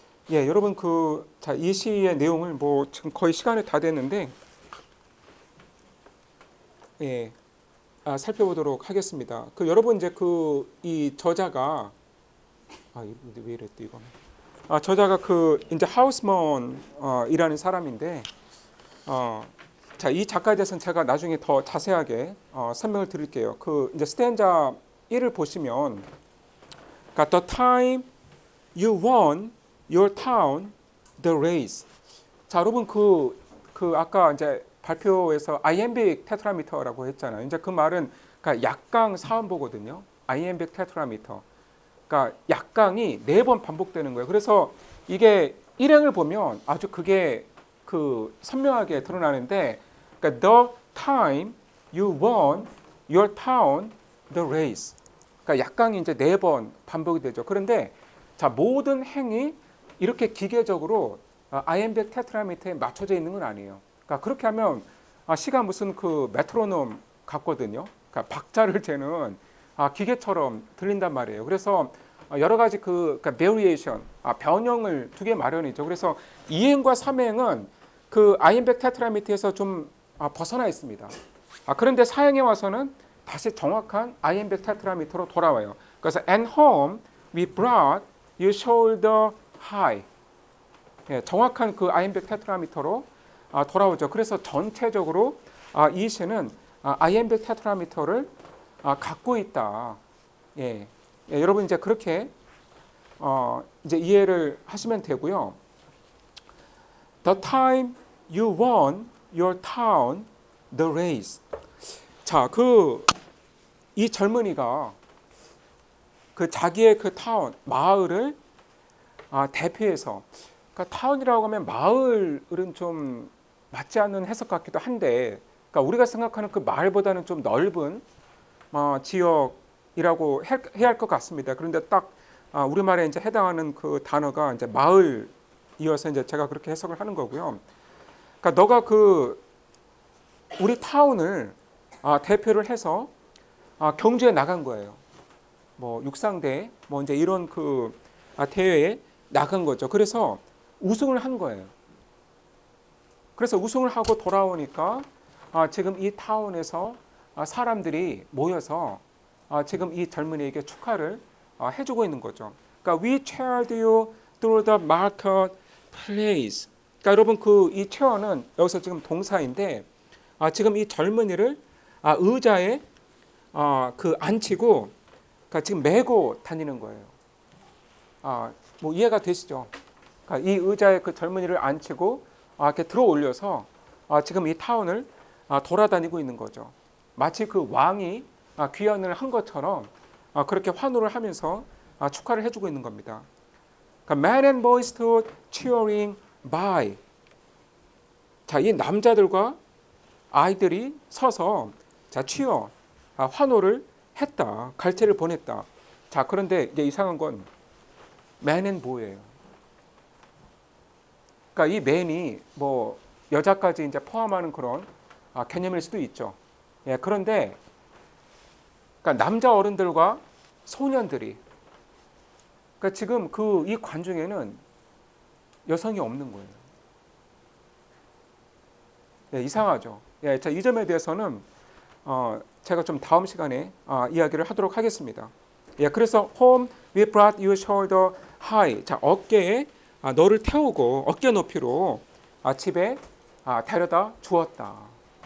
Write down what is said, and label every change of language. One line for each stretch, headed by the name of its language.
Korean: 예, 여러분 이 시의 내용을 뭐 지금 거의 시간이 다 됐는데 예, 살펴보도록 하겠습니다. 여러분 이제 이 저자가 왜 이랬대 이거는? 저자가 이제 하우스먼 이라는 사람인데 이 작가에 대해서는 제가 나중에 더 자세하게 설명을 드릴게요. 이제 스탠자 1을 보시면 그러니까
English: the time you won your town the race.
Korean: 자, 여러분 아까 이제 발표에서 iambic tetrameter라고 했잖아요. 이제 그 말은 그러니까 약강 사음보거든요.
English: iambic tetrameter.
Korean: 그러니까 약강이 4번 반복되는 거예요. 그래서 이게 일행을 보면 아주 그게 선명하게 드러나는데 그러니까
English: the time you won your town the race.
Korean: 그러니까 약강이 이제 4번 반복이 되죠. 그런데 자, 모든 행이 이렇게 기계적으로 iambic tetrameter에 맞춰져 있는 건 아니에요. 그러니까 그렇게 하면 시가 무슨 메트로놈 같거든요. 그러니까 박자를 재는 기계처럼 들린단 말이에요. 그래서 여러 가지 그러니까 variation, 변형을 두개 마련이죠. 그래서 2행과 3행은 iambic tetrameter에서 좀 벗어나 있습니다. 그런데 4행에 와서는 다시 정확한 iambic tetrameter로 돌아와요.
English: 그래서 and home we brought you shoulder high.
Korean: 예, 정확한 iambic tetrameter로 돌아오죠. 그래서 전체적으로 이 시는 IMB 테트라미터를 갖고 있다. 예. 예, 여러분 이제 그렇게 이제 이해를 하시면 되고요.
English: The time you won your town the race.
Korean: 자, 이 젊은이가 그 자기의 그 타운 마을을 대표해서, 그러니까 타운이라고 하면 마을은 좀 맞지 않는 해석 같기도 한데, 그러니까 우리가 생각하는 그 마을보다는 좀 넓은 지역이라고 해야 할 것 같습니다. 그런데 딱 우리말에 이제 해당하는 그 단어가 이제 마을이어서 이제 제가 그렇게 해석을 하는 거고요. 그러니까 너가 우리 타운을 대표를 해서 경주에 나간 거예요. 뭐 육상대 뭐 이제 이런 대회에 나간 거죠. 그래서 우승을 한 거예요. 그래서 우승을 하고 돌아오니까 지금 이 타운에서 사람들이 모여서 지금 이 젊은이에게 축하를 해주고 있는 거죠.
English: 그러니까 we cheered you through the marketplace.
Korean: 그러니까 여러분 이 cheer는 여기서 지금 동사인데 지금 이 젊은이를 의자에 앉히고, 그러니까 지금 메고 다니는 거예요. 뭐 이해가 되시죠? 그러니까 이 의자에 그 젊은이를 앉히고 이렇게 들어 올려서 지금 이 타운을 돌아다니고 있는 거죠. 마치 그 왕이 귀환을 한 것처럼 그렇게 환호를 하면서 축하를 해주고 있는 겁니다.
English: 그러니까 men and boys stood cheering by.
Korean: 자, 이 남자들과 아이들이 서서 cheer, 환호를 했다. 갈채를 보냈다. 자, 그런데 이제 이상한 건 man and boy예요. 그러니까 이 man이 뭐 여자까지 이제 포함하는 그런 개념일 수도 있죠. 예, 그런데 그러니까 남자 어른들과 소년들이, 그러니까 지금 이 관중에는 여성이 없는 거예요. 예, 이상하죠. 예, 자, 이 점에 대해서는 제가 좀 다음 시간에 이야기를 하도록 하겠습니다.
English: 예, 그래서 home we brought you shoulder high.
Korean: 자, 어깨에 너를 태우고 어깨 높이로 집에 데려다 주었다.